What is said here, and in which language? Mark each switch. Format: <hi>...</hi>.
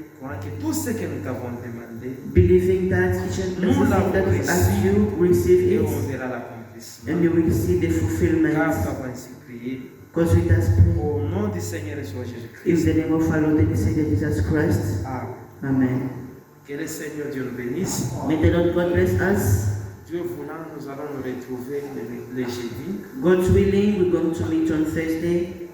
<fr>Croyant que tout ce que nous t'avons demandé,</fr> <en>Believing that each and everything that we ask you, receive</en> <fr>et</fr> <en>it,</en> <fr>on verra l'accomplissement.</fr> <en>and you will see the</en> <fr>Car</fr> <en>fulfillment.</en> <fr>nous t'avons ainsi prié.</fr> <en>Because we just pray.</en> <fr>Au nom du Seigneur et Sauveur</fr> <en>In</en> <fr>Jésus-Christ.</fr> <en>the name of our Lord and Savior Jesus Christ.</en> <fr>Amen.</fr> <en>Amen.</en> <fr>Que le Seigneur Dieu nous bénisse.</fr> <en>May the Lord God bless us.</en> <fr>Dieu voulant, nous allons nous retrouver le jeudi.</fr> <en>God's willing, we're going to meet on Thursday.</en>